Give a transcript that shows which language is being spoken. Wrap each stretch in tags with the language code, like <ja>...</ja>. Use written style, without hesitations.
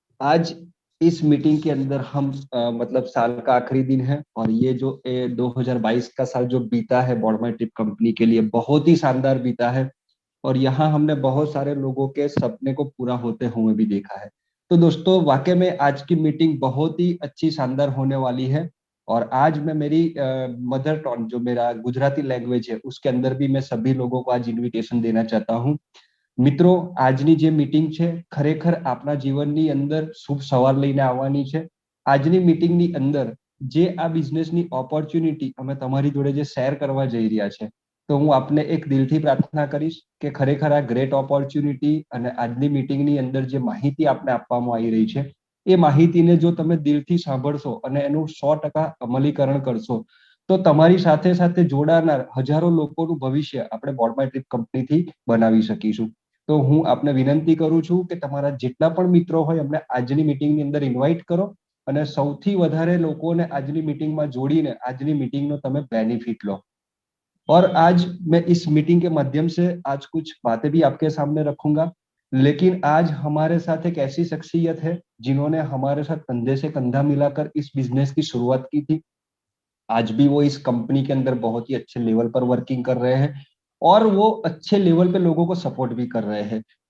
<hi>आज इस मीटिंग के अंदर हम मतलब साल का आखिरी दिन है और ये जो 2022 का साल जो बीता है बॉडमाई ट्रिप कंपनी के लिए बहुत ही शानदार बीता है और यहाँ हमने बहुत सारे लोगों के सपने को पूरा होते हुए भी देखा है। तो दोस्तों वाकई में आज की मीटिंग बहुत ही अच्छी शानदार होने वाली है और आज मैं मेरी मदर टंग जो मेरा गुजराती लैंग्वेज है उसके अंदर भी मैं सभी लोगों को आज इनविटेशन देना चाहता हूँ।</hi> <gu>મિત્રો આજની જે મીટિંગ છે ખરેખર આપના જીવનની અંદર શુભ સવાર લઈને આવવાની છે। આજની મીટિંગની અંદર જે આ બિઝનેસની ઓપોર્ચ્યુનિટી અમે તમારી જોડે જે શેર કરવા જઈ રહ્યા છે તો હું આપને એક દિલથી પ્રાર્થના કરીશ કે ખરેખર આ ગ્રેટ ઓપોર્ચ્યુનિટી અને આજની મીટિંગની અંદર જે માહિતી આપને આપવામાં આવી રહી છે એ માહિતીને જો તમે દિલથી સાંભળશો અને એનું 100% અમલીકરણ કરશો તો તમારી સાથે સાથે જોડાનાર હજારો લોકોનું ભવિષ્ય આપણે બોડમાઈ ટ્રીપ કંપનીથી બનાવી શકીશું। તો હું આપને વિનંતી કરું છું કે તમારા જેટલા પણ મિત્રો હોય અમને આજની મીટિંગની અંદર ઇન્વાઇટ કરો અને સૌથી વધારે લોકોને આજની મીટિંગમાં જોડીને આજની મીટિંગનો તમે બેનિફિટ લો।</gu> <hi>और आज मैं इस मीटिंग के माध्यम से आज कुछ बातें भी आपके सामने रखूंगा, लेकिन आज हमारे साथ एक ऐसी शख्सियत है जिन्होंने हमारे साथ कंधे से कंधा मिलाकर इस बिजनेस की शुरुआत की थी। आज भी वो इस कंपनी के अंदर बहुत ही अच्छे लेवल पर वर्किंग कर रहे हैं और वो अच्छे लेवल पे लोगों को सपोर्ट भी कर रहे हैं।</hi>